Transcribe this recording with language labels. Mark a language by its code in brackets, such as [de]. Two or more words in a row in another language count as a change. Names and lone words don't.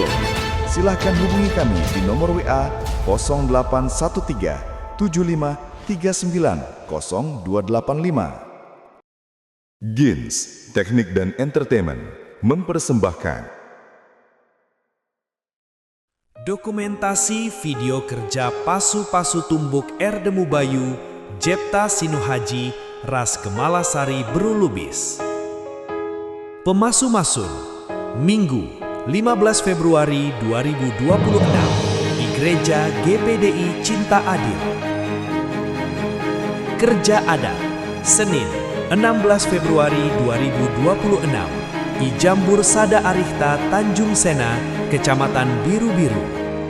[id] Silahkan hubungi kami di nomor WA 0813 75 39 0285. Gins Teknik dan Entertainment mempersembahkan dokumentasi video kerja Pasu-Pasu Tumbuk Erdemu Bayu, Jepta Sinuhaji, Ras Kemalasari Berulubis. Pemasu-masun, Minggu 15 Februari 2026 di Gereja GPDI Cinta Adil. Kerja adat, Senin 16 Februari 2026 di Jambur Sada Arihta Tanjung Sena, Kecamatan Biru-Biru.